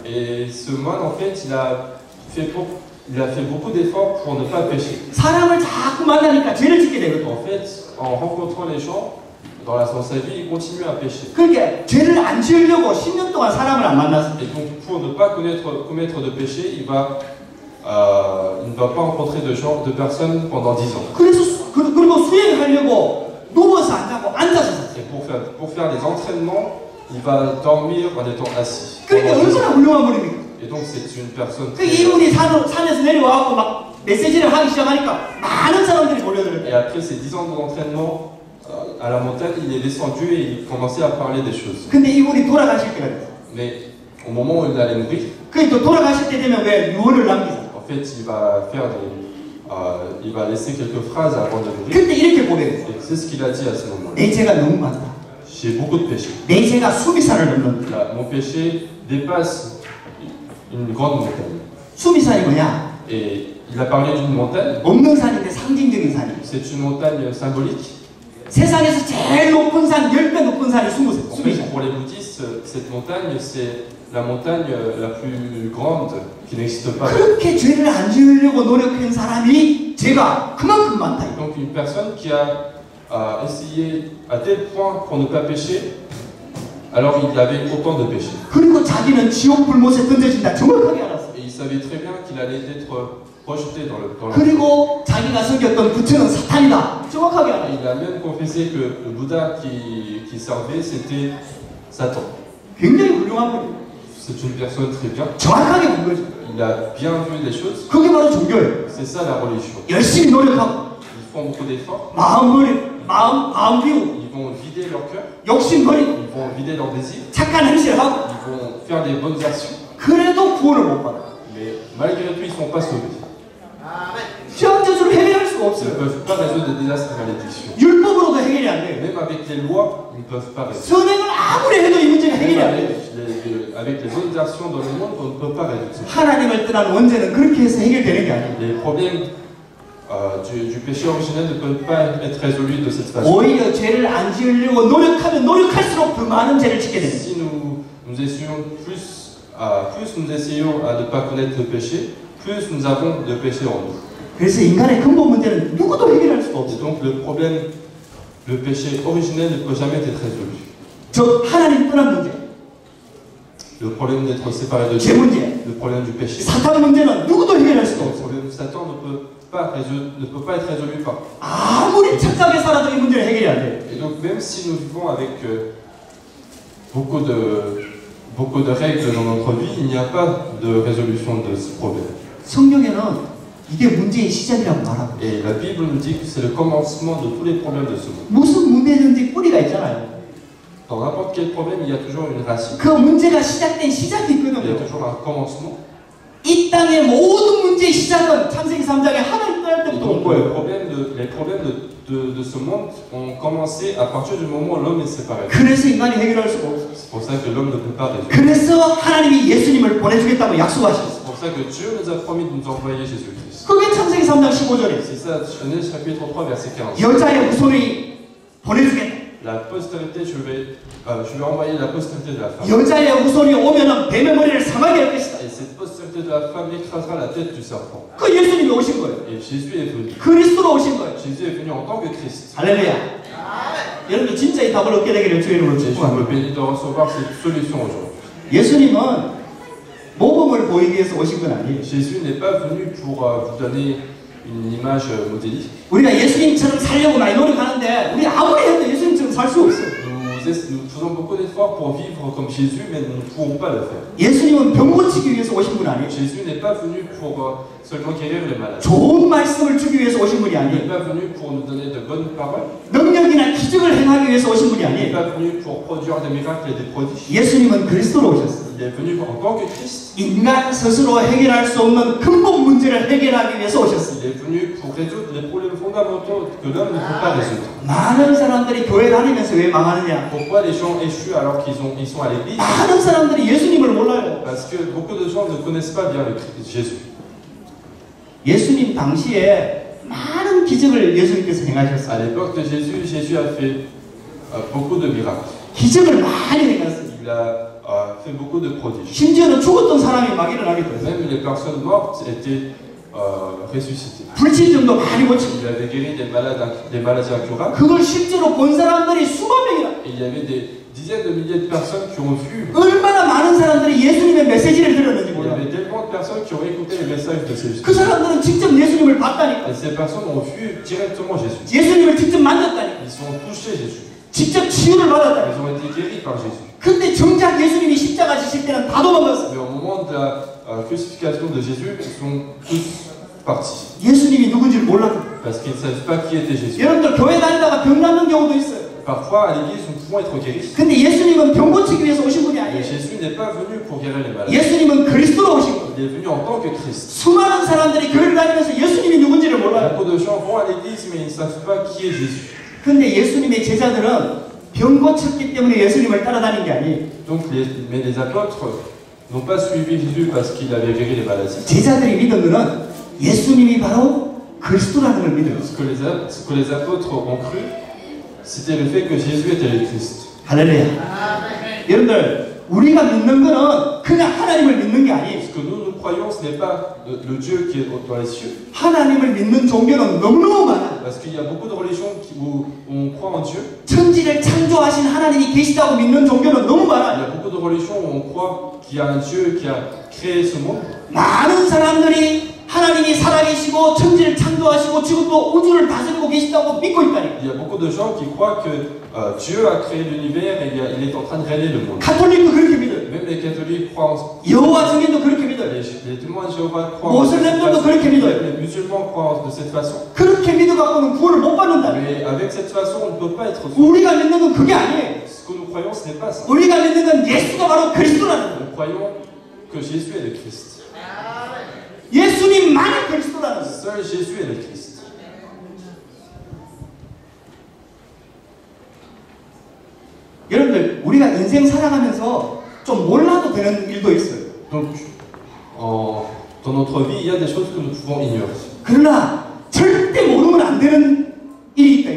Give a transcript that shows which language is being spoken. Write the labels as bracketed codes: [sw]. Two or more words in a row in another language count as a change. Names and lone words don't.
[fr] Et ce moine, en fait, il a fait beaucoup d'efforts pour ne pas pécher. [ko] 사람을 자꾸 만나니까 죄를 짓게 되거든요. [fr] En fait, en rencontrant les gens dans sa vie, il continue à pécher. [ko] 그러니까 죄를 안 지으려고 10년 동안 사람을 안 만났어요. [fr] Et donc, pour ne pas commettre de péché, il ne va pas rencontrer de personnes pendant 10 ans. [ko] 그리고 수행하려고 누워서 안 자고 앉아서 잤어요. [fr] Et pour faire des entraînements, il va dormir en étant assis. [ko] 그러니까 얼마나 훌륭한 분입니까? [fr] Et donc, c'est une personne [ko] 그 이분이 산에서 내려와갖고 막 메시지를 하기 시작하니까 많은 사람들이 [fr] Et [ko] 몰려들어요. [fr] après ces 10 ans d'entraînement à la montagne, il est descendu et il commençait à parler des choses. [ko] 근데 이분이 돌아가실 때가 됐어요. [fr] Mais au moment où il allait mourir, [ko] 그 또 돌아가실 때 되면 왜 유언을 남기잖아요. [fr] en fait, il va laisser quelques phrases avant de mourir. [ko] 근데 이렇게 고백했어요. [fr] Et c'est ce qu'il a dit à ce moment-là. [ko] 내 죄가 너무 많다. [fr] J'ai beaucoup de péchés. [ko] 내 죄가 수미산을 넘는다. [fr] Là, mon péché dépasse une grande montagne. [ko] 수미산이 뭐냐? [fr] Et il a parlé d'une montagne. [ko] 없는 산인데 상징적인 산이에요. [fr] C'est une montagne symbolique. [ko] 세상에서 제일 높은 산, 10배 높은 산이 [fr] En fait, [ko] 수미산. [fr] pour les bouddhistes, cette montagne, c'est la montagne la plus grande qui n'existe pas. [ko] 그렇게 죄를 안 지으려고 노력한 사람이 죄가 그만큼 많다. [fr] Donc une personne qui a essayé à tel point pour ne pas pécher, alors il avait autant de péchés. [ko] 그리고 자기는 지옥 불못에 던져진다. 정확하게 알았어요. [fr] Et il savait très bien qu'il allait être rejeté dans le [ko] 그리고 자기가 섬겼던 부처는 사탄이다. 정확하게 알아요. [fr] Il a même confessé que le Bouddha qui servait, c'était Satan. [ko] 굉장히 훌륭한 분이에요. [fr] C'est une personne très bien. [ko] 정확하게 본 거죠. [fr] Il a bien vu les choses. [ko] 그게 바로 종교예요. [fr] C'est ça la religion. [ko] 열심히 노력하고 [fr] Ils font beaucoup d'efforts. [ko] 마음 비우고 [fr] Ils vont vider leur cœur. [ko] 욕심 버리고 [fr] Ils vont vider leurs désirs. [ko] 착한 행실을 하고 [fr] Ils vont faire des bonnes actions. [ko] 그래도 구원을 못 받아요. [fr] Mais malgré tout, ils ne sont pas sauvés. [ko] 죄악 저주를 해결할 수가 [fr] Ils ne [ko] 없어요. [fr] peuvent pas résoudre des désastres et malédictions. [ko] 율법으로도 해결이 안 돼요. [fr] Même avec les lois, ils ne peuvent pas résoudre. [ko] 선행을 아무리 해도 이 문제가 해결이 [fr] Même [ko] 안 돼요. [fr] avec les autres actions dans le monde, on ne peut pas résoudre ça. [ko] 하나님을 떠난 원죄는 그렇게 해서 해결되는 게 아니에요. [fr] Les problèmes du péché originel ne peuvent pas être résolus de cette façon. [ko] 오히려 죄를 안 지으려고 노력하면 노력할수록 더 많은 죄를 짓게 됩니다. [fr] Si nous essayons plus nous essayons à ne pas connaître le péché, plus nous avons de péché en nous. [ko] 그래서 인간의 근본 문제는 누구도 해결할 수가 [fr] Et [ko] 없어요. [fr] donc le péché originel ne peut jamais être résolu. [ko] 저 하나님 떠난 문제, [fr] Le problème d'être séparé de [ko] 죄 [fr] Dieu, [ko] 문제, [fr] le problème du péché, [ko] 사탄 문제는 누구도 해결할 수가 [fr] le [ko] 없어요. [fr] problème de Satan ne peut pas être résolu par. [ko] 아무리 착하게 살아도 이 문제는 해결이 안 돼요. [fr] Et donc même si nous vivons avec beaucoup de règles dans notre vie, il n'y a pas de résolution de ce problème. [ko] 성경에는 이게 문제의 시작이라고 말하고 [fr] Et la Bible nous dit que c'est le commencement de tous les problèmes de ce monde. [ko] 무슨 문제든지 뿌리가 있잖아요. [fr] Dans n'importe quel problème, il y a toujours une racine. [ko] 그 문제가 시작된 시작이 [fr] Il y a [ko] 있거든요. [fr] toujours un commencement. [ko] 이 땅의 모든 문제의 시작은 창세기 3장에 하나님 떠날 [fr] Et [ko] 때부터 [fr] donc, [ko] 온 거예요. [fr] les problèmes de ce monde ont commencé à partir du moment où l'homme est séparé. [ko] 그래서 인간이 해결할 수가 없어요. [fr] C'est pour ça que l'homme ne peut pas résoudre. [ko] 그래서 하나님이 예수님을 보내주겠다고 약속하셨어요. [fr] C'est pour ça que Dieu nous a promis de nous envoyer Jésus-Christ. [ko] 그게 창세기 3장 15절이에요. [fr] C'est ça, Genèse chapitre 3, verset 15. [ko] 여자의 후손이 보내주겠다. [fr] La postérité, je vais envoyer la postérité de la femme. [ko] 여자의 후손이 오면은 뱀의 머리를 상하게 할 것이다. [fr] Et cette postérité de la femme écrasera la tête du serpent. [ko] 그 예수님이 오신 거예요. [fr] Et Jésus est venu. [ko] 그리스도로 오신 거예요. [fr] Jésus est venu en tant que Christ. [ko] 할렐루야. 여러분들 진짜 이 답을 얻게 되기를 주의 이름으로 [fr] Et je me [ko] 축복합니다. [fr] bénis de recevoir cette solution aujourd'hui. [ko] 예수님은 모범을 보이기 위해서 오신 건 아니에요. [fr] Jésus n'est pas venu pour vous donner une image modélique. [ko] 우리가 예수님처럼 살려고 많이 노력하는데 우리 아무리 해도 예수님처럼 살 수 없어요. [fr] Nous faisons beaucoup d'efforts pour vivre comme Jésus, mais nous ne pourrons pas le faire. [ko] 예수님은 병 고치기 위해서 오신 분 아니에요. [fr] Jésus n'est pas venu pour seulement guérir les malades. [ko] 좋은 말씀을 주기 위해서 오신 분이 [fr] Il n'est [ko] 아니에요. [fr] pas venu pour nous donner de bonnes paroles. [ko] 능력이나 기적을 행하기 위해서 오신 분이 [fr] Il n'est [ko] 아니에요. [fr] pas venu pour produire des miracles et des prodiges. [ko] 예수님은 그리스도로 오셨어요. [fr] Il est venu en tant que Christ. [ko] 인간 스스로 해결할 수 없는 근본 문제를 해결하기 위해서 오셨어요. [fr] Il est venu pour résoudre les problèmes fondamentaux que l'homme ne peut pas résoudre. [ko] 많은 사람들이 교회 다니면서 왜 망하느냐? [fr] Pourquoi les gens échouent alors qu'ils sont à l'église? [ko] 많은 사람들이 예수님을 몰라요. [fr] Parce que beaucoup de gens ne connaissent pas bien le Christ, Jésus. [ko] 예수님 당시에 많은 기적을 예수님께서 행하셨어요. [fr] À l'époque de Jésus, Jésus a fait beaucoup de miracles. [ko] 기적을 많이 행했어요. [fr] Il a fait beaucoup de prodiges. [ko] 심지어는 죽었던 사람이 막 일어나기도 했어요. [fr] Même les personnes mortes étaient ressuscitées. [ko] 불치병도 많이 고치고. [fr] Il avait guéri des maladies incurables. [ko] 그걸 실제로 본 사람들이 수만 명이나. [fr] Et il y avait des dizaines de milliers de personnes qui ont vu. [ko] 얼마나 많은 사람들이 예수님의 메시지를 들었는지 [fr] Il y [ko] 몰라요. [fr] avait tellement de personnes qui ont écouté le message de Jésus. [ko] 그 사람들은 직접 예수님을 봤다니까. [fr] Et ces personnes ont vu directement Jésus. [ko] 예수님을 직접 만졌다니까. [fr] Ils ont touché Jésus. [ko] 직접 치유를 받았다니까. [fr] Ils ont été guéris par Jésus. [ko] 근데 정작 예수님이 십자가 지실 때는 다 도망갔어요. [fr] Mais au moment de la crucifixion de Jésus, ils sont tous partis. [ko] 예수님이 누군지를 몰랐어요. [fr] Parce qu'ils ne savent pas qui était Jésus. [ko] 여러분들 교회 다니다가 병 낫는 경우도 있어요. [fr] Parfois, à l'église, nous pouvons être guéris. [ko] 근데 예수님은 병 고치기 위해서 오신 분이 [fr] Mais [ko] 아니에요. [fr] Jésus n'est pas venu pour guérir les malades. [ko] 예수님은 그리스도로 오신 거예요. [fr] Il est venu en tant que Christ. [ko] 수많은 사람들이 교회를 다니면서 예수님이 누군지를 몰라요. [fr] Beaucoup de gens vont à l'église, mais ils ne savent pas qui est Jésus. [ko] 근데 예수님의 제자들은 병 고쳤기 때문에 예수님을 따라다닌 게 아니에요. [fr] Donc, mais les apôtres n'ont pas suivi Jésus parce qu'il avait guéri les maladies. [ko] 제자들이 믿은 거는 예수님이 바로 그리스도라는 걸 믿어요. [fr] Ce que les apôtres ont cru, c'était le fait que Jésus était le Christ. [ko] 할렐루야. 여러분들 우리가 믿는 거는 그냥 하나님을 믿는 게 아니에요. [fr] Ce que nous croyons, ce n'est pas le Dieu qui est dans les cieux. [ko] 하나님을 믿는 종교는 너무너무 많아요. [fr] Parce qu'il y a beaucoup de religions où on croit en Dieu. [ko] 천지를 창조하신 하나님이 계시다고 믿는 종교는 너무 [fr] Il y [ko] 많아요. [fr] a beaucoup de religions où on croit qu'il y a un Dieu qui a créé ce monde. [ko] 많은 사람들이 하나님이 살아계시고 천지를 창조하시고 지금도 우주를 다스리고 계시다고 믿고 있다니. [fr] Il y a beaucoup de gens qui croient que Dieu a créé l'univers et il est en train de régner le monde. [ko] 가톨릭도 그렇게 믿어요. [fr] Même les catholiques croient en [ko] 여호와 증인도 그렇게 믿어요. [fr] les témoins de Jéhovah croient en cette [ko] 모슬렘들도 [fr] façon. [ko] 그렇게 믿어요. [fr] Les musulmans croient de cette façon. [ko] 그렇게 믿어갖고는 구원을 못 받는다. [fr] Mais avec cette façon, on ne peut pas être sauvé. [ko] 우리가 믿는 건 그게 아니에요. [fr] Ce que nous croyons, ce n'est pas ça. [ko] 우리가 믿는 건 예수가 바로 그리스도라는 거예요. [fr] Nous croyons que Jésus est le Christ. [ko] 예수님만이 그리스도라는 거예요. [fr] Seul Jésus est le Christ. [ko] 여러분들 우리가 인생 살아가면서 좀 몰라도 되는 일도 있어요. [fr] Donc, dans notre vie, il y a des choses que nous pouvons ignorer. [ko] 그러나 절대 모르면 안 되는 일이 있다 이